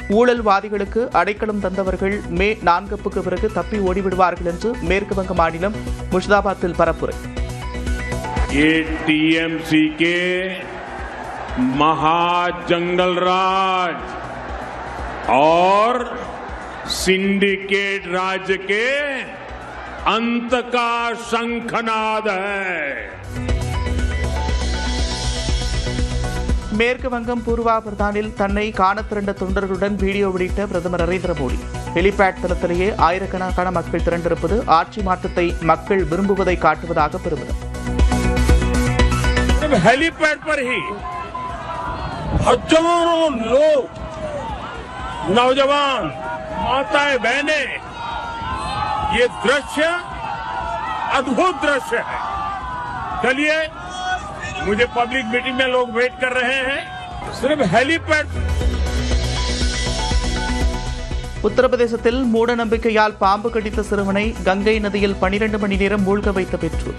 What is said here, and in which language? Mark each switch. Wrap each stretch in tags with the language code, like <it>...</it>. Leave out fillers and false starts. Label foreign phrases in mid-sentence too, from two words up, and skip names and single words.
<ta>ஊழல்வாதிகளுக்கு அடைக்கலம் தந்தவர்கள் மே 4க்கு பிறகு தப்பி ஓடிவிடுவார்கள் என்று மேற்கு வங்க மாநிலம் முர்ஷிதாபாத்தில் பரப்புரை.</ta> <hi>ये टीएमसी के महाजंगल राज और सिंडिकेट राज के अंत का शंखनाद है.</hi> <ta>மேற்கு வங்கம் பூர்வா பிரதானில் தன்னை காண திரண்ட தொண்டர்களுடன் வீடியோ வெளியிட்ட பிரதமர் நரேந்திர மோடி. ஹெலிபேட் தளத்திலேயே ஆயிரக்கணக்கான மக்கள் திரண்டிருப்பது ஆட்சி மாற்றத்தை மக்கள் விரும்புவதை காட்டுவதாக பெருமிதம்.</ta> <hi>हेलीपैड पर ही हजारों लोग, नौजवान, माताएं, बहनें, ये दृश्य अद्भुत दृश्य है. चलिए, मुझे</hi> <en>public meeting</en> <hi>में लोग वेट कर रहे हैं. सिर्फ हेलीपैड.</hi> <ta>உத்தரப்பிரதேசத்தில் மூட நம்பிக்கையால் பாம்பு கடித்த சிறுவனை கங்கை நதியில் 12 மணி நேரம் மூழ்க வைத்த பெற்றோர்.</ta>